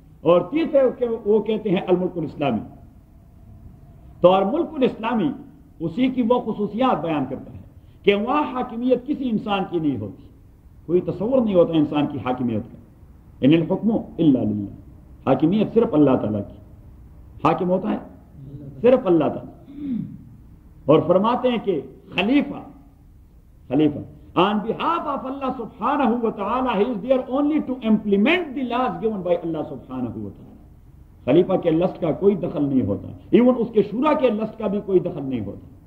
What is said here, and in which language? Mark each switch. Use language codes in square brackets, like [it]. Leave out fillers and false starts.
[ur] اور تیسرے وہ کہتے ہیں الملک الاسلامی. تو اور ملک الاسلامی اسی کی وہ خصوصیات بیان کرتا ہے کہ وہاں حاکمیت کسی انسان کی نہیں ہوتی، کوئی تصور نہیں ہوتا انسان کی حاکمیت کا. [ar] ان الحکم الا للہ، [ur] حاکمیت صرف اللہ تعالیٰ کی. حاکم ہوتا ہے صرف اللہ تعالیٰ. اور فرماتے ہیں کہ خلیفہ [en] on behalf of Allah subhanahu wa ta'ala, he is there only to implement the laws given by Allah subhanahu wa ta'ala. [ur] خلیفہ کے لسٹ کا کوئی دخل نہیں ہوتا، ایون اس کے شورا کے لسٹ کا بھی کوئی دخل نہیں ہوتا.